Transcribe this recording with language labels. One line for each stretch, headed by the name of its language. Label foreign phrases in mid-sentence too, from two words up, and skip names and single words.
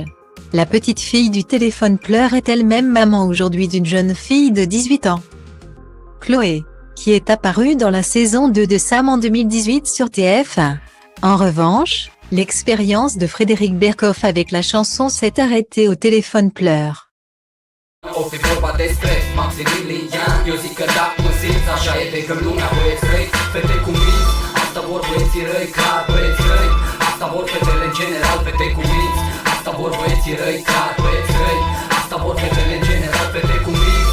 French: La petite fille du téléphone pleure est elle-même maman aujourd'hui d'une jeune fille de 18 ans. Chloé, qui est apparue dans la saison 2 de Sam en 2018 sur TF1. En revanche, l'expérience de Frédéric Barkhoff avec la chanson s'est arrêtée au téléphone pleure.
Romanian: O fi vorba despre Maximilian. Eu zic că da, cu simț, așa e pe când lumea băieți răi, fete cu minți. Asta vor băieții răi, clar băieți răi. Asta vor fetele în general, fete cu minți. Asta vor băieții răi, clar băieți răi. Asta vor fetele în general, fete cu minți.